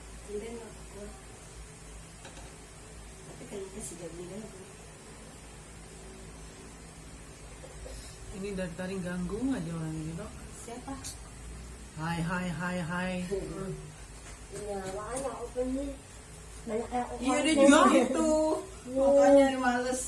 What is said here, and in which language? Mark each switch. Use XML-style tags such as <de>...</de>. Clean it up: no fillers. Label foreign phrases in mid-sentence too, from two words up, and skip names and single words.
<tl>Hindi na ako. Tapi kanina si Gabi na.</tl> <id>Ini dari tadi ganggu aja orang ini dok. Siapa? Hai. Iya, makanya aku ini banyak yang aku Iya dia juga gitu. Makanya dia males.</id>